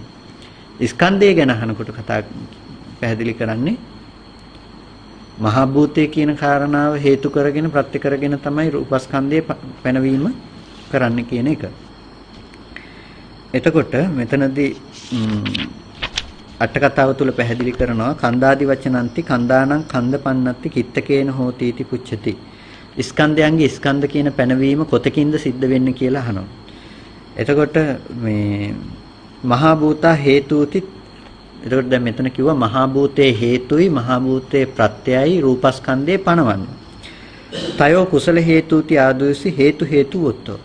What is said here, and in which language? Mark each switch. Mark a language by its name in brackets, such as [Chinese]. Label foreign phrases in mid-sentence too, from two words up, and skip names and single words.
[Sinhala] ස්කන්ධය ගැන අහනකොට කතා පැහැදිලි කරන්නේ මහා භූතය කියන කාරණාව හේතු කරගෙන ප්‍රත්‍ය කරගෙන තමයි රූපස්කන්ධයේ පැනවීම කරන්න කියන එක. එතකොට මෙතනදී අට කතාව තුල පැහැදිලි කරනවා [Pali] කන්දාදි වචනන්ති කන්දානං කන්දපන්නත්ති කිත්තකේන හෝති इति පුච්චති. [Sinhala] ස්කන්ධයන්ගේ ස්කන්ධ කියන පැනවීම කොතකින්ද සිද්ධ වෙන්නේ කියලා අහනවා. එතකොට මේ [Pali] මහා භූතා හේතුති. [Sinhala] එතකොට දැන් මෙතන කිව්වා මහා භූතේ හේතුයි මහා භූතේ ප්‍රත්‍යයයි රූපස්කන්ධේ පනවන්නේ. [Pali] තයෝ කුසල හේතුති ආදුසි හේතු වොත්තෝ.